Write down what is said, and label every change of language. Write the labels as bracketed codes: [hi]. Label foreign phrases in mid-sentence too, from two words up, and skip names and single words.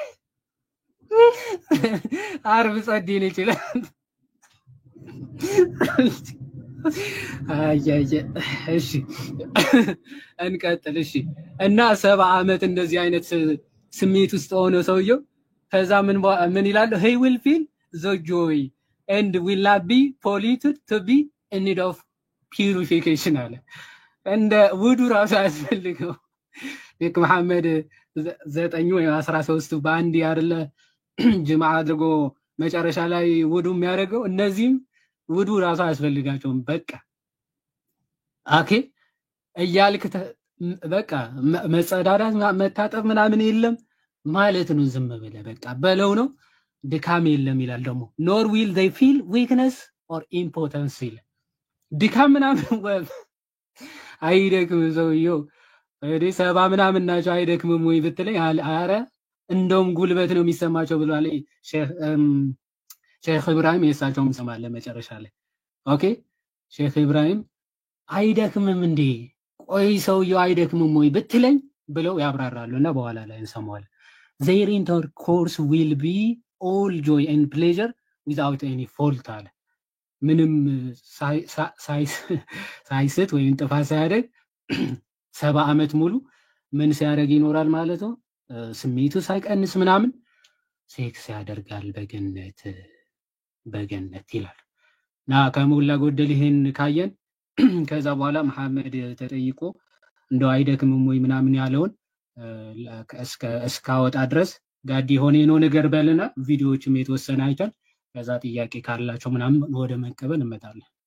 [am] ዓርብ ጸደይ ነው ይችላል። አያየ እሺ እንቀጥል። እሺ እና 70 ዓመት እንደዚህ አይነት ስሜት ውስጥ ሆኖ ሰውየው ከዛ ምን ይላል? [en] he will feel the joy and will not be polluted to be in need of purification [am] አለ። እንደ ውዱ ራሱ ያስፈልገው ልክ መሐመድ 9 ወይ 13 በአንድ አይደለ ጅማ አድርጎ መጨረሻ ላይ ውዱ የሚያደርገው እነዚህም ውዱ ራሱ ያስፈልጋቸውም። በቃ ኦኬ እያልክ በቃ መጸዳዳት መታጠብ ምናምን የለም ማለት ነው። ዝም ብለህ በቃ በለው ነው። ድካም የለም ይላል ደግሞ [en] nor will they feel weakness or impotence [am] ይላል። ድካም ምናምን አይደክም ሰውየው እዴ 70 ምናምን ናቸው አይደክምም ወይ ብትለኝ አረ እንደውም ጉልበት ነው የሚሰማቸው ብሏል ሼክ ኢብራሂም። የሳቸውም ሰማለ መጨረሻ ላይ ኦኬ ሼክ ኢብራሂም አይደክምም እንዴ ቆይ ሰውየው አይደክምም ወይ ብትለኝ ብለው ያብራራሉና በኋላ ላይ እንሰማዋለን። [en] their intercourse will be all joy and pleasure without any fault [am] አለ። ምንም ሳይስት ወይም ጥፋት ሳያደርግ 70 ዓመት ሙሉ ምን ሲያደርግ ይኖራል ማለት ነው? ስሜቱ ሳይቀንስ ምናምን ሴክስ ያደርጋል በገነት ይላል። እና ከሞላ ጎደል ይሄን ካየን ከዛ በኋላ መሐመድ ተጠይቆ እንደው አይደክምም ወይ ምናምን ያለውን እስካወጣ ድረስ ጋዲ ሆነ ነው ነገር በልና ቪዲዮዎችም የተወሰነ አይተን ከዛ ጥያቄ ካላቸው ምናምን ወደ መቀበል እንመጣለን።